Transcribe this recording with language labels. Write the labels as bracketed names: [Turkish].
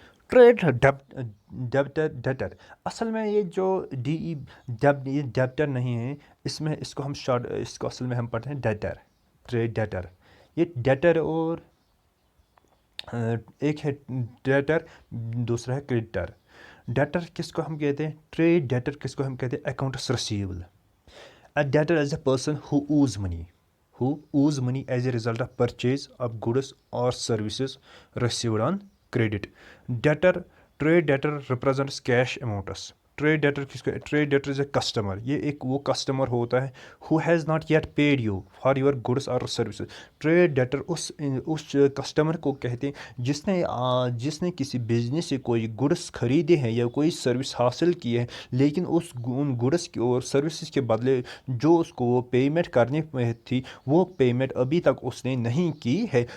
[Urdu] Trade ڈیبٹر, اصل میں یہ جو یہ ڈیبٹر نہیں ہے, اس کو اصل میں ہم پڑھتے ہیں ڈیٹر, ٹریڈ ڈیٹر. یہ ڈیٹر اور ایک ہے ڈیٹر, دوسرا ہے کریڈیٹر. ڈیٹر کس کو ہم کہتے ہیں, ٹریڈ ڈیٹر کس کو ہم کہتے ہیں, accounts receivable. [English] A debtor is a person who owes money as a result of purchase of goods or services received on credit. Trade debtor represents cash amounts. Trade debtor is a customer, [Urdu] یہ ایک وہ customer ہوتا ہے [English] who has not yet paid you for your goods or services. [Urdu] Trade debtor اس customer کو کہتے ہیں جس نے کسی بزنس سے کوئی گڈس خریدے ہیں یا کوئی سروس حاصل کی ہے, لیکن ان گڈس اور سروسز کے بدلے جو اس کو وہ پیمنٹ کرنی تھی وہ پیمنٹ ابھی تک اس نے نہیں کی ہے.